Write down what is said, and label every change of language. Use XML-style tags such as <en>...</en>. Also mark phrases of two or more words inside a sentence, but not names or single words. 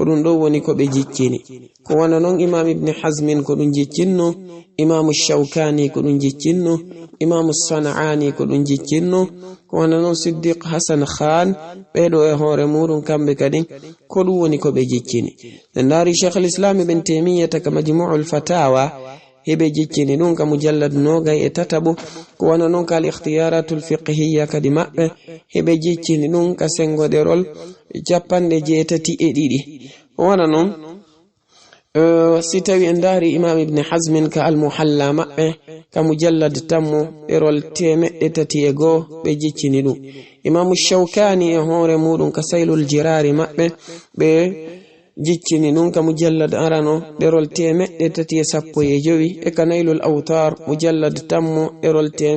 <ff>ɗum ɗo woni ko ɓe jiccini ko wona noon imam ibn hazmin ko ɗum jiccinno imamu shawkani ko ɗum jiccinno imamu sana'ani ko ɗum jiccinno ko wona noon siddiq hasan khan ɓeɗo e hoore muɗum kamɓe kadi ko ɗum woni ko ɓe jiccini nde ndaari cheikh l'islam ibn taymiyata ka majmu'ul fatawa heɓe jiccini ɗum ka mujallad 23 ko wona noon ka al ikhtiyaratul fiqhiyya kadi maɓɓe heɓe jiccini ɗum ka sengoɗerol 82 ko wona noon si tawi en ndaari imam ibn hazmin ka al muhalla maɓɓe ka mujallad tammo ɗerol 301 ɓe jiccini ɗum imamu shawkani e hoore muɗum ka saylul jirari maɓɓe ɓe jiccini ɗum ka mujallad arano ɗerol 315 e ka naylul awtar mujallad tammo ɗerol</ff>